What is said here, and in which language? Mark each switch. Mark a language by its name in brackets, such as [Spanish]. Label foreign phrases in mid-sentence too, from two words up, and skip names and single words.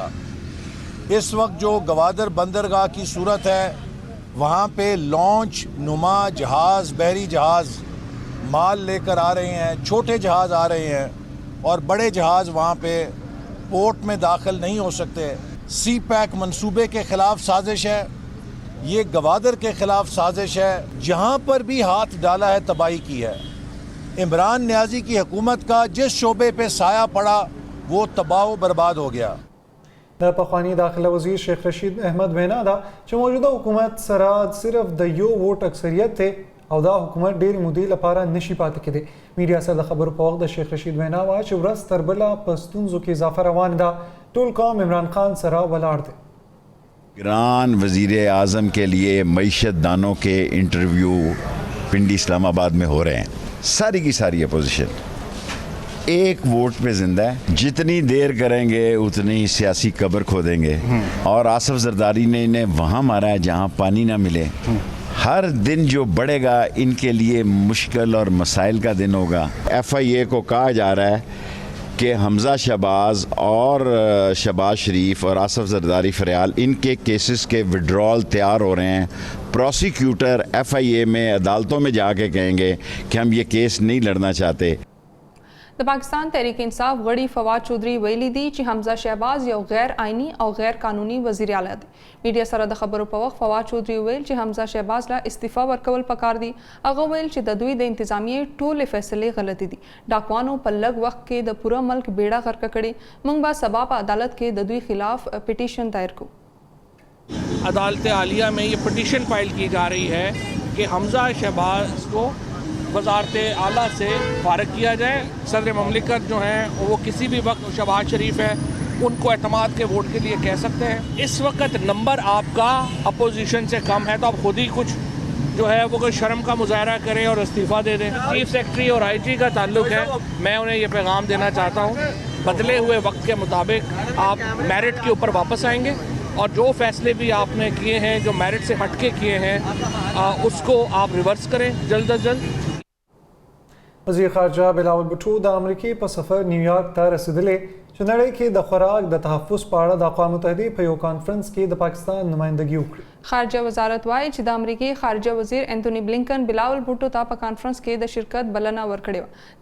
[Urdu] اس وقت جو گوادر بندرگاہ کی صورت ہے وہاں پہ لانچ نما جہاز، بحری جہاز مال لے کر آ رہے ہیں، چھوٹے جہاز آ رہے ہیں اور بڑے جہاز وہاں پہ پورٹ میں داخل نہیں ہو سکتے. سی پیک منصوبے کے خلاف سازش ہے، یہ گوادر کے خلاف سازش ہے. جہاں پر بھی ہاتھ ڈالا ہے تباہی کی ہے۔ عمران نیازی کی حکومت کا جس شعبے پہ سایہ پڑا وہ تباہ برباد ہو گیا. [Pashto] د پخوانی داخله وزیر شیخ رشید احمد وینا ده چې موجوده حکومت سره صرف د یو ووټ اکثریت دی او دا حکومت ډېرې مودې لپاره نشي پاتې کېدی. میډیا سره د خبرو په وخت د شیخ رشید وینا وایي چې ورځ تر بله په ستونزو کې اضافه روان ده. ټول قوم عمران خان سره ولاړ دی. [Urdu] ایران وزیر اعظم کے لیے معیشت دانوں کے انٹرویو پنڈی اسلام آباد میں ہو رہے ہیں. ساری کی ساری اپوزیشن ایک ووٹ پہ زندہ ہے. جتنی دیر کریں گے اتنی سیاسی قبر کھودیں گے. اور آصف زرداری نے انہیں وہاں مارا ہے جہاں پانی نہ ملے. ہر دن جو بڑھے گا ان کے لیے مشکل اور مسائل کا دن ہوگا. FIA کو کہا جا رہا ہے کہ حمزہ شہباز اور شہباز شریف اور آصف زرداری فریال ان کے کیسز کے وڈرال تیار ہو رہے ہیں. پراسیکیوٹر FIA میں عدالتوں میں جا کے کہیں گے کہ ہم یہ کیس نہیں لڑنا چاہتے. [Pashto] د پاکستان تحریک انصاف غړي فواد چودھری ویلي دي چې حمزه شهباز یو غیر آئینی او غیر قانوني وزیر اعلی دی. میډیا سره د خبرو په وخت فواد چودھری ویل چې حمزه شهباز لا استعفا ورکول پکار دي. هغه ویل چې د دوی د انتظامیې ټولې فیصلې غلطي دي. ډاکوانو په لږ وخت کې د پوره ملک بیړه غرق کړي. موږ به سبا په عدالت کې د دوی خلاف پټیشن دایر کوو. [Urdu] عدالت عالیہ میں یہ [English] petition file [Urdu] کی جا رہی ہے کہ حمزہ شہباز کو وزارت اعلیٰ سے فارغ کیا جائے. صدر مملکت جو ہیں وہ کسی بھی وقت شہباز شریف ہے ان کو اعتماد کے ووٹ کے لیے کہہ سکتے ہیں. اس وقت نمبر آپ کا اپوزیشن سے کم ہے تو آپ خود ہی کچھ جو ہے وہ کوئی شرم کا مظاہرہ کریں اور استعفیٰ دے دیں. [English] chief secretary [Urdu] اور IG کا تعلق ہے۔ میں انہیں یہ پیغام دینا چاہتا ہوں، بدلے ہوئے وقت کے مطابق آپ میرٹ کے اوپر واپس آئیں گے اور جو فیصلے بھی آپ نے کیے ہیں جو میرٹ سے ہٹ کے کیے ہیں اس کو آپ ریورس کریں جلد از جلد. [Pashto] وزیر خارجه بلاول بوټو د امریکې په سفر نیویارک ته رسیدلی چې نړۍ کې د خوراک د تحفظ په اړه د اقوام متحدې په یو کانفرنس کې د پاکستان نمائندګي وکړه. خارجه وزارت وایي چې د امریکې خارجه وزیر انتونی بلنکن بلاول بوټو ته په کانفرنس کې د شرکت بلنه ورکړې وه.